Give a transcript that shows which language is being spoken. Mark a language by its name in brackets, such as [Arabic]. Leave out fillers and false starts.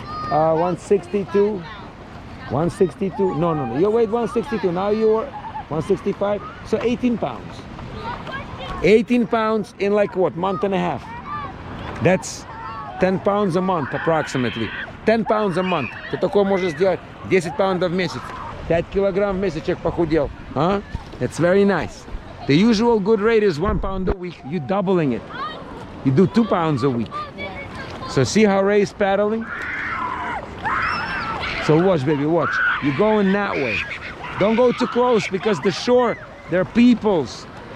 [English] 162. 162. No. You weighed 162. Now you're 165. So 18 pounds. 18 pounds in like what? Month and a half. That's 10 pounds a month approximately. 10 pounds a month. [Russian] Ты такое можешь сделать 10 паундов в месяц. 5 килограмм в месяц человек похудел. [English] Huh? That's very nice. The usual good rate is 1 pound a week. You're doubling it. You do 2 pounds a week. So see how Ray's paddling? So watch, baby, watch. You're going that way. Don't go too close because the shore, there are peoples.